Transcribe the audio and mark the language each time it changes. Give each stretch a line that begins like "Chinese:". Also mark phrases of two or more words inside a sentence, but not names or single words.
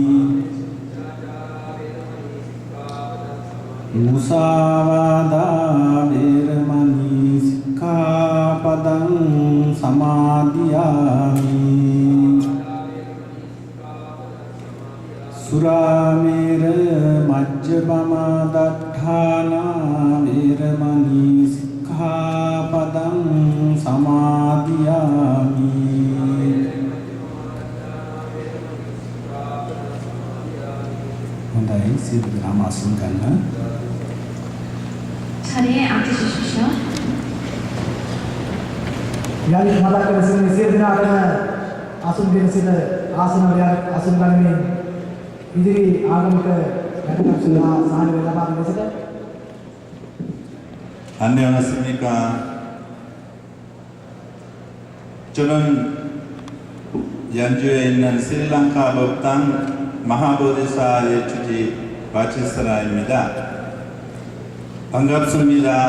Pali: มุสาวาดาเวรมณีสิกขาปดังสมาธิยามิ สุราเมรมัจจปมาดัฏฐานาเวรมณีสิกขาปดังสมาธิยามิ
Sinhala: හොඳයි සියලු දෙනාම අසුන් ගන්න.
Korean: 자리에 앉으십시오.
Sinhala: යලි මතක් කර සිටින සියලු දෙනාටම අසුන්ගෙන සිට ආසන වල අසුන් ගනිමින් ඉදිරි ආගමික වැඩකටයුතු සහාය ලබා දෙන ලෙසට
Korean: 안녕하십니까. 저는 연주에 있는 스리랑카 법당 마하보디사의 주지 바치스라입니다. 반갑습니다.